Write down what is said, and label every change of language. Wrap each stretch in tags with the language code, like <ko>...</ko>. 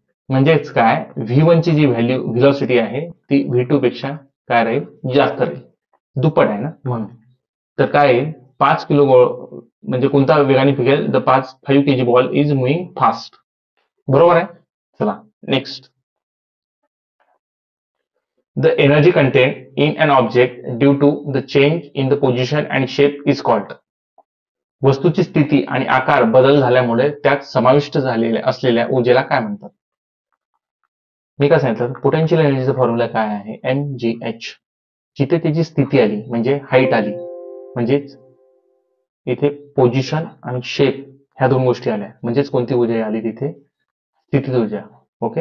<mr>म्हणजेच काय, v1 ची जी व्हॅल्यू व्हेलॉसिटी आहे ती v2 पेक्षा काय राहील, जास्त राहील, दुप्पट आहे ना म्हणून. तर काय येईल, 5 किलो म्हणजे कोणता वेगाने फिरेल,</mr> <en>The 5 kg ball is moving fast.</en> <mr>बरोबर आहे. चला next.</mr> <en>The energy contained in an object due to the change in the position and shape is called.</en> <mr>वस्तूची स्थिती आणि आकार बदल झाल्यामुळे त्यात समाविष्ट झालेल्या असलेल्या ऊर्जेला काय म्हणतात. मी काय सांगितलं, पोटेन्शियल एनर्जीचा फॉर्म्युला काय आहे, mgh. जिथे त्याची स्थिती आली म्हणजे हाईट आली, म्हणजेच इथे पोझिशन आणि शेप ह्या दोन गोष्टी आल्या, म्हणजेच कोणती ऊर्जा आली तिथे, स्थितीज ऊर्जा. ओके.</mr>